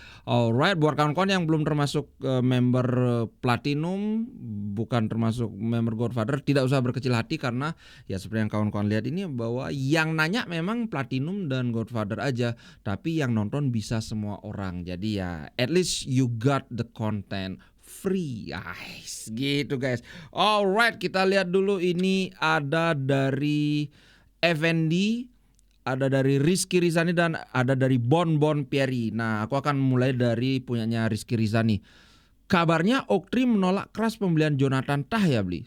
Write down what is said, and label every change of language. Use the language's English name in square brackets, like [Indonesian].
[Indonesian] Alright, buat kawan-kawan yang belum termasuk member Platinum, bukan termasuk member Godfather, tidak usah berkecil hati karena ya seperti yang kawan-kawan lihat ini bahwa yang nanya memang Platinum dan Godfather aja, tapi yang nonton bisa semua orang. Jadi ya [English] at least you got the content free. [Indonesian] Guys, gitu guys. Alright, kita lihat dulu ini ada dari Effendi, ada dari Rizky Rizani dan ada dari Bon Pieri. Nah, aku akan mulai dari punyanya Rizky Rizani. Kabarnya Oktri menolak keras pembelian Jonathan Tah ya beli.